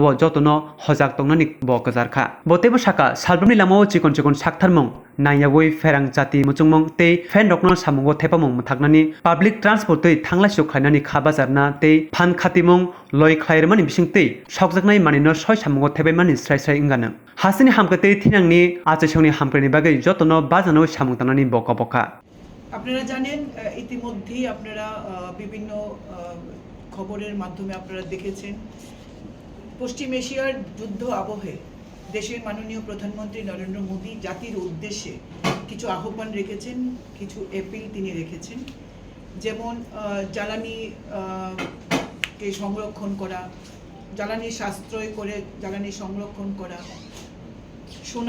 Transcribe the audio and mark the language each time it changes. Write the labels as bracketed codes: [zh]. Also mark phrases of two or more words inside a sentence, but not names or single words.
[trp] जतनो हजाक तंनानि ब गजारखा बतेबो साका सालबनि लामाव चिकन चिकन साकथारमुं नायावै फेरां जाति मुचुंमुं ते फेन रकनो सामुंगो थेपामुं थागनानि [en] public transport [trp] तै थांलाय खायनानि खाबाजारना ते फान खातिमुं लय खायरमानि बिसिंतै सकजोंनाय मानिनो सय सामुंगो थेबायमानि स्राय स्राय इंगानो हासिनि हामकते थिनांनि आचेसंनि हामकनि बागै जतनो बाजानो सामुं तांनानि बका बका [bn] আপনারা জানেন ইতিমধ্যেই আপনারা বিভিন্ন খবরের মাধ্যমে আপনারা দেখেছেন পশ্চিম এশিয়ার যুদ্ধ আবহে দেশের মাননীয় প্রধানমন্ত্রী নরেন্দ্র মোদী জাতির উদ্দেশ্যে কিছু আহ্বান রেখেছেন কিছু অ্যাপিল তিনি রেখেছেন যেমন জ্বালানি কে সংরক্ষণ করা জ্বালানি সাশ্রয় করে জ্বালানি সংরক্ষণ করা সোনা